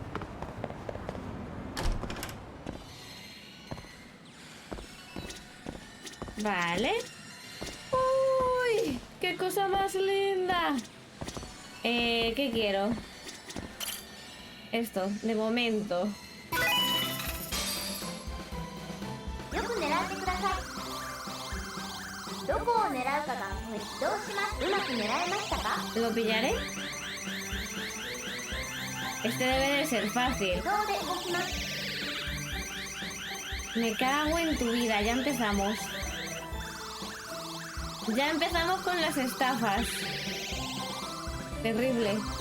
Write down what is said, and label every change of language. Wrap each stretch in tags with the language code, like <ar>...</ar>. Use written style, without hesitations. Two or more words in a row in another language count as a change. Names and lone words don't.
<es>Vale. ¡Uy! ¡Qué cosa más linda! ¿Qué quiero? Esto, de momento.</es> <ja>よく狙ってください。どこを狙うかがポイント。どうします？うまく狙えましたか？</ja> <es>¿Lo pillaré? Este debe de ser fácil. Me cago en tu vida, ya empezamos. Ya empezamos con las estafas. Terrible.</es>